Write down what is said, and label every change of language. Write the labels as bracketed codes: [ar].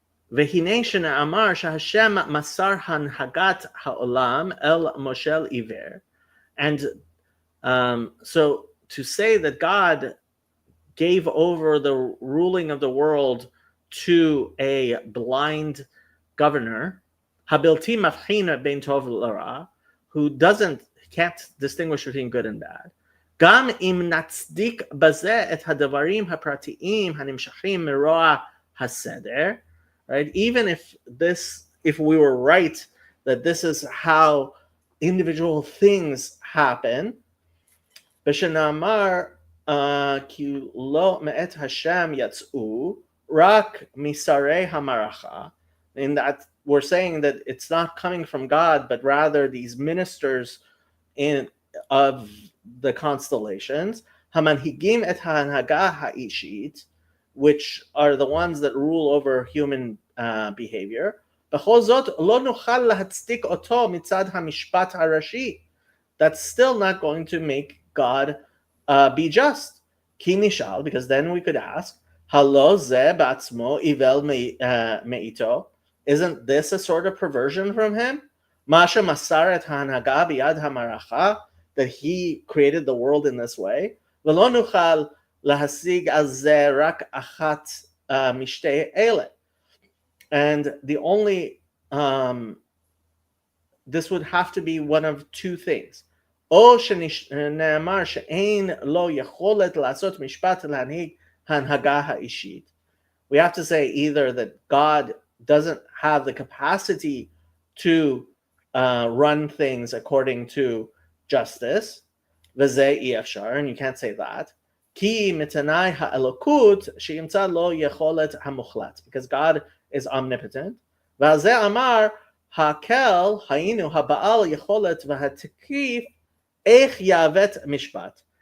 [he] והנה שנאמר שהשם מסר הנהגת העולם אל מושל עיוור. [en] And so to say that God gave over the ruling of the world to a blind governor, [he] הבלתי מבחין בין טוב לרע, [en] who can't distinguish between good and bad, [he] גם אם נצדיק בזה את הדברים הפרטיים הנמשכים מרוע הסדר, [en] right? Even if we were right that this is how individual things happen, [he] ושנאמר כי לא מאת השם יצאו, רק משרי המערכה, [en] in that we're saying that it's not coming from God, but rather these ministers of the constellations, [he] המנהיגים את ההנהגה האישית, [en] which are the ones that rule over human behavior, [he] בכל זאת לא נוכל להצדיק אותו מצד המשפט הראשי. [en] That's still not going to make God be just. [he] כי נשאל, [en] because then we could ask, [he] הלא זה בעצמו איבל מאיתו? [en] Isn't this a sort of perversion from him? [he] מה שמסר את ההנהגה ביד המערכה, [en] that he created the world in this way, [he] ולא נוכל להשיג על זה רק אחת משתי אלה. [en] And the only, this would have to be one of two things. [he] או שנאמר שאין לו יכולת לעשות משפט להנהיג ההנהגה האישית. [en] We have to say either that God doesn't have the capacity to run things according to justice, [he] וזה אי אפשר, [en] and you can't say that, [he] כי מתנאי האלוקות שימצא לו יכולת המוחלט, [en] because God is omnipotent, [he] ועל זה אמר, הקל, היינו, הבעל יכולת והתקיף, איך יעוות משפט.